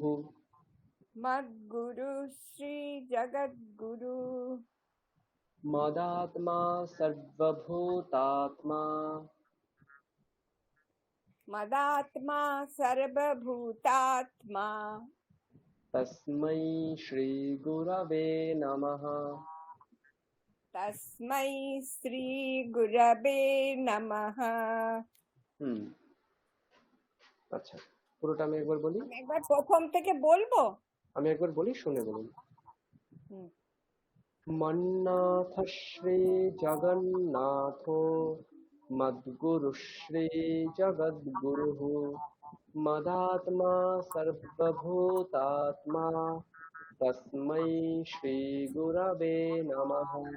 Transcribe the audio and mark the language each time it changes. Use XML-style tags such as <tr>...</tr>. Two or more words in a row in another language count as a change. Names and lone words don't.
<sa>মদ্গুরু শ্রী জগদ্গুরু, মদাত্মা সর্বভূতাত্মা, মদাত্মা সর্বভূতাত্মা, तस्मै श्रीगुरवे नमः। तस्मै श्रीगुरवे नमः।</sa> <bn>আচ্ছা, পুরোটা আমি একবার বলি। আমি একবার প্রথম থেকে বলবো। আমি একবার বলি, শুনে বলুন। হুম।</bn> <sa>मन्नाथ श्री जगन्नाथो मद्गुरु श्री जगद्गुरुः मदात्मा सर्वभूतात्मा तस्मै श्री गुरवे नमः।</sa>